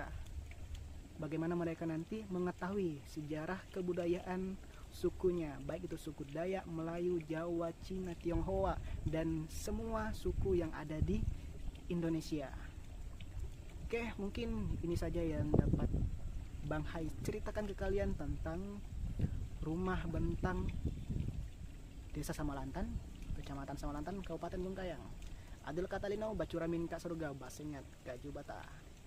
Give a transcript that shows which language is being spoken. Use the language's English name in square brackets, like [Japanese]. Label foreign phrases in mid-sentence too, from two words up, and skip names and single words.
[Indonesian] Bagaimana mereka nanti mengetahui sejarah kebudayaan sukunya, baik itu suku Dayak, Melayu, Jawa, Cina, Tionghoa, dan semua suku yang ada di Indonesia. Oke, mungkin ini saja yang dapat Bang Hai ceritakan ke kalian tentang rumah bentang Desa Samalantan, Kecamatan Samalantan, Kabupaten Bengkayang. [Kendayan] Adil Katalino, Bacuramin Kak Surga, Basengat, Gaju Bata.